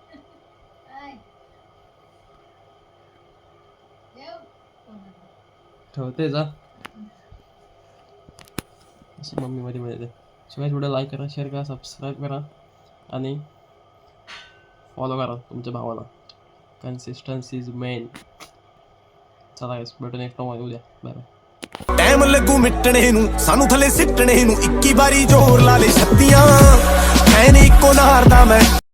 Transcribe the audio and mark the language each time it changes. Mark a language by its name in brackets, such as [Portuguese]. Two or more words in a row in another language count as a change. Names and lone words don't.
[Marathi] ठेवते जा असं मम्मी मध्ये मध्ये. सगळ्याच व्हिडिओ लाईक करा, शेअर करा, सबस्क्राईब करा आणि फॉलो करा तुमच्या भावाला. [English] consistency is main. [Marathi] चला गाइस भेटू [English] next time [Marathi] उद्या. [English] bye bye. [Punjabi] ਟਾਈਮ ਲੱਗੂ ਮਿਟਣੇ ਨੂੰ ਸਾਨੂੰ ਥੱਲੇ ਸਿੱਟਣੇ ਨੂੰ 21 ਵਾਰੀ ਜ਼ੋਰ ਲਾ ਲੈ ਛੱਤੀਆਂ ਐ ਨੀ ਇੱਕੋ ਨਾਰ ਦਾ ਮੈਂ